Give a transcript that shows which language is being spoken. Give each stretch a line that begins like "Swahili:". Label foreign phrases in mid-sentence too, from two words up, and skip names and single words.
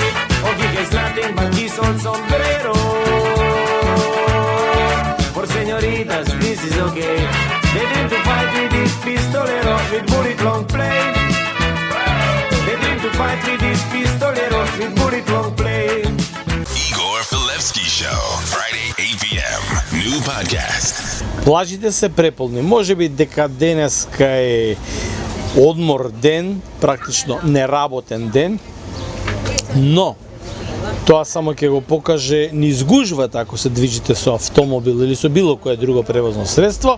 English: Oh, he has nothing but his old sombrero. For señoritas, this is okay. They dream to fight with this pistolero with bullet long play. They dream to fight with this pistolero with bullet long play. Igor Filevsky Show. Friday, 8 p.m. New podcast.
Macedonian: Плажите се преполни. Може би дека денеска е одмор ден, практично неработен ден, но тоа само ќе го покаже низ гужвата ако се движите со автомобил или со било кое друго превозно средство.